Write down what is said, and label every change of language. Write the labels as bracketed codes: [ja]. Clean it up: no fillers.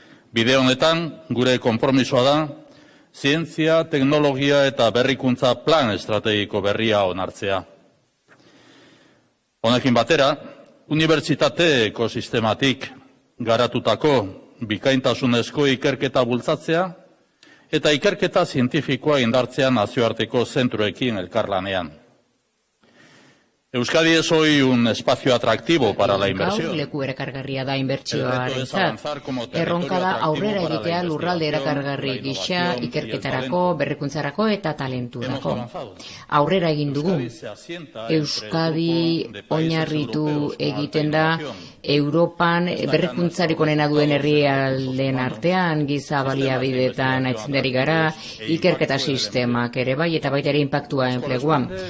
[eu] Bide honetan, gure konpromisoa da, zientzia, teknologia eta berrikuntza plan estrategiko berria onartzea. Honekin batera, unibertsitate ekosistematik garatutako bikaintasunezko ikerketa bultzatzea eta ikerketa zientifikoa indartzea nazioarteko zentruekin elkarlanean. [es] Euskadi es hoy un espacio atractivo para la inversión. [eu] Gaur leku erakargarria da inbertsioarentzat. Erronka da aurrera egitea lurralde erakargarri gisa, ikerketarako, berrikuntzarako eta talenturako. Aurrera egin dugu. Euskadi oinarritu egiten da Europan berrikuntzariko onena duen herrialdeen artean, giza baliabideetan aitzindari gara, ikerketa sistemak ere bai eta baita ere inpaktua enpleguan.